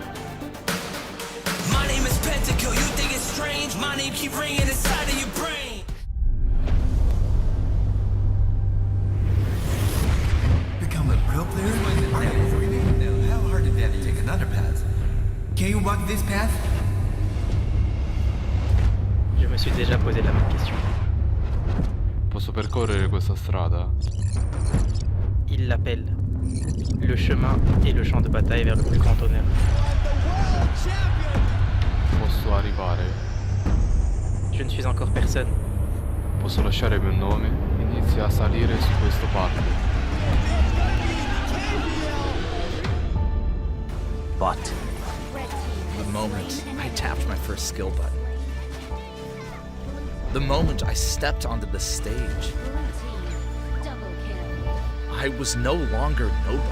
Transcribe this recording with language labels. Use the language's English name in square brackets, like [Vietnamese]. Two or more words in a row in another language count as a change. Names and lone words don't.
[English] My name is Pentakill, you think it's strange? My name keep ringing inside of your brain. Become a pro player? How hard is that to take another path? Can you walk this path? [French] Je me suis déjà posé la même question. [Italian] Posso percorrere questa strada? [French] Il l'appelle. Le chemin et le champ de bataille vers le plus grand honneur. [Italian] Posso arrivare. [French] Je ne suis encore personne. [Italian] Posso lasciare il mio nome. Inizia a salire su questo palco. [English] But the moment I tapped my first skill button, the moment I stepped onto the stage, I was no longer nobody.